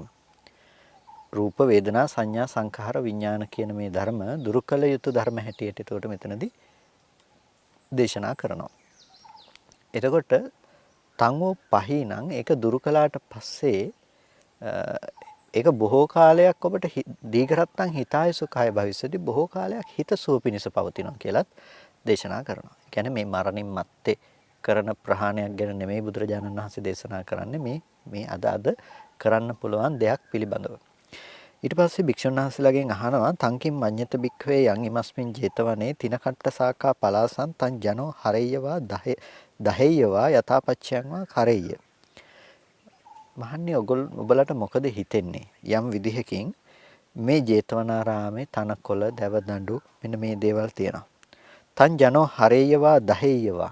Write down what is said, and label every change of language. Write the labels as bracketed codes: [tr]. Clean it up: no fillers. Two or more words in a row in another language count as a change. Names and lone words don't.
[si] රූප, වේදනා, සංඥා, සංඛාර, විඥාන කියන මේ ධර්ම දුරු කළ යුතු ධර්ම හැටියට එතකොට මෙතනදී දේශනා කරනවා. එතකොට [pi] තංගෝ පහිනං [si] ඒක දුරු කළාට පස්සේ ඒක බොහෝ කාලයක් ඔබට [pi] දීඝරත්තං හිතාය සුඛාය භවිස්සති. [si] බොහෝ කාලයක් හිත සුව පිණිස පවතිනවා කියලත් දේශනා කරනවා. ඒ කියන්නේ මේ මරණින් මත්තේ කරන ප්‍රහාණයක් ගැන නෙමෙයි බුදුරජාණන් වහන්සේ දේශනා කරන්නේ මේ අද කරන්න පුළුවන් දෙයක් පිළිබඳව. ඊට පස්සේ භික්ෂුන් වහන්සේලාගෙන් අහනවා [pi] තංකින් මඤ්ඤත භික්ඛවේ යං ඉමස්මින් 제තවනේ තිනකට්ට සාකා පලාසං තං ජනෝ හරෙය්‍යවා දහෙය්‍යවා යථාපච්චයන් වා කරෙය්‍ය. [si] මහන්නේ ඔබලට මොකද හිතෙන්නේ? යම් විදිහකින් මේ 제තවනාරාමේ තනකොළ, දැවදඬු මෙන්න මේ දේවල් තියෙනවා. [pi] තන් ජනෝ හරේයවා දහේයවා.